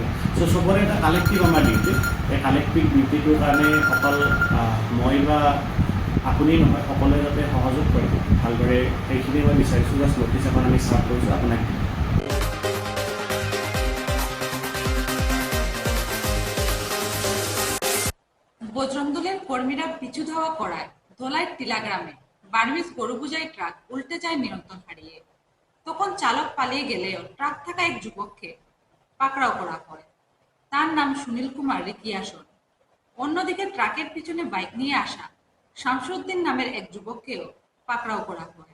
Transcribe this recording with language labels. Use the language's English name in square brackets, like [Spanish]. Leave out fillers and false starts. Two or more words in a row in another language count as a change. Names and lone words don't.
[Assamese] চ' চবৰে এটা কালেক্টিভ আমাৰ ডিউটি, এই কালেক্টিভ ডিউটিটোৰ কাৰণে অকল মই বা আপুনি নহয়, সকলোৱে যাতে সহযোগ কৰে ভালদৰে, সেইখিনি মই বিচাৰিছোঁ। [English] just notice [Assamese] এখন আমি চাৰ্ভ কৰিছোঁ আপোনাক। [Bangla] বজরংদলের কর্মীরা পিছু ধাওয়া করায় ধোলাইয়ের টিলা গ্রামে বার্মিজ গরু বোঝাই ট্রাক উল্টে যায় নিয়ন্ত্রণ হারিয়ে। তখন চালক পালিয়ে গেলেও ট্রাক থাকা এক যুবককে পাকড়াও করা হয়। তার নাম সুনীল কুমার রিকিয়াসন। অন্যদিকে ট্রাকের পিছনে বাইক নিয়ে আসা শামসুদ্দিন নামের এক যুবককেও পাকড়াও করা হয়।